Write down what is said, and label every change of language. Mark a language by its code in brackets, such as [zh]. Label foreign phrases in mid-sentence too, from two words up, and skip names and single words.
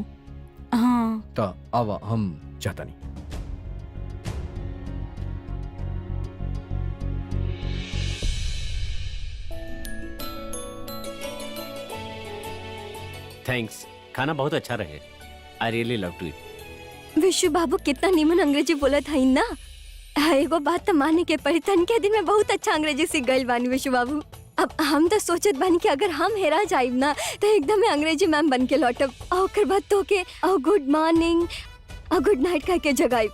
[bho] हाँ ता आवा हम चाहता नहीं। थैंक्स, खाना बहुत अच्छा रहे। [en] I really love to eat. [bho] विशु बाबू कितना नीमन अंग्रेजी बोलत हई ना। एगो बात तो माने के पड़ी, तन के दिन में बहुत अच्छा अंग्रेजी सीख गइल बानी विशु बाबू। अब हम तो सोचत बानी कि अगर हम हेरा जाइब ना तो एकदम अंग्रेजी मैम बन के लौटब और ओकर बाद तो के [en] good morning [bho] और [en] good night [bho] कह के जगाइब।